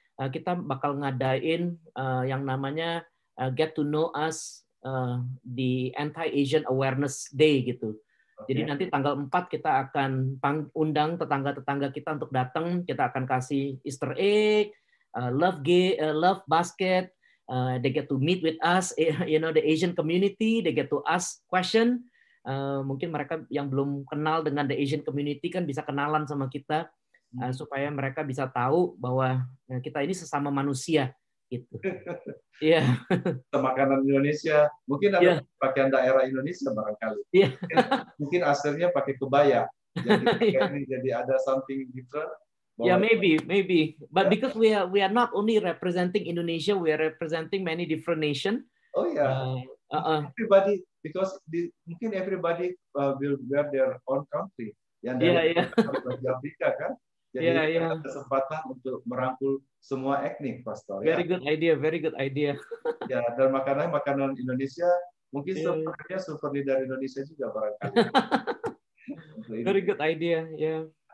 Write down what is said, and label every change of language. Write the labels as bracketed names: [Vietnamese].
[Indonesian] Kita bakal ngadain yang namanya Get to Know Us di Anti-Asian Awareness Day gitu. Jadi nanti tanggal 4 kita akan undang tetangga-tetangga kita untuk datang. Kita akan kasih Easter egg, love basket. [English] They get to meet with us, the Asian community. They get to ask question. [Indonesian] Mungkin mereka yang belum kenal dengan the Asian community kan bisa kenalan sama kita. Supaya mereka bisa tahu bahwa kita ini sesama manusia gitu. Iya. Makanan Indonesia, mungkin ada Iya. pakaian daerah Indonesia barangkali. Iya. Mungkin aslinya pakai kebaya. Jadi [English] Yeah. [Indonesian] jadi ada something different. [English] Yeah, maybe. But Yeah. because we are not only representing Indonesia, we are representing many different nations. Oh yeah. Everybody, because mungkin everybody will wear their own country. [Indonesian] Yang dari bagi Afrika kan. Jadi ada kesempatan untuk merangkul semua etnik, Pastor. [English] Very good idea. [Indonesian] Ya, dan makanan Indonesia mungkin sebenarnya souvenir dari Indonesia juga barangkali. [English] Very good idea. Yeah.